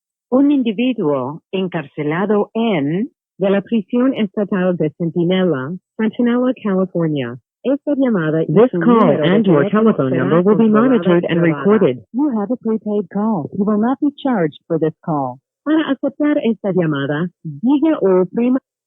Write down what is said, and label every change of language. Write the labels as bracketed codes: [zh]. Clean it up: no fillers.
[es] Un individuo encarcelado en de la prisión estatal de Centinela, Centinela, California. Esta llamada. [en] This call and your telephone number will be monitored and recorded. You have a prepaid call. You will not be charged for this call. [es] Para aceptar esta llamada, diga o prima.